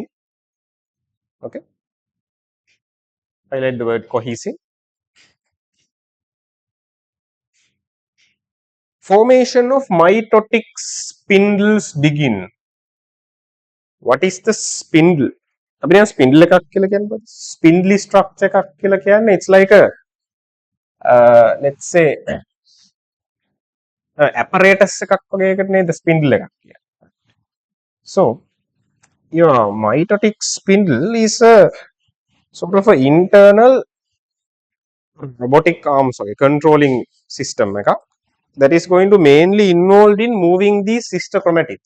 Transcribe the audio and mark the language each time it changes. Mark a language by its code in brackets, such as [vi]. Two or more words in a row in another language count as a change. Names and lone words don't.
[en] Okay. Highlight the word cohesin. Formation of mitotic spindles begin. What is the spindle? [si] අපිට spindle එකක් කියලා කියන්නේ [en] spindly structure [si] එකක් කියලා කියන්නේ [en] it's like a let's say apparatus [si] එකක් වගේ එකට නේද spindle එකක් කියන්නේ. [en] So your mitotic spindle is a sort of an internal robotic arm, controlling system that is going to mainly involved in moving these sister chromatids.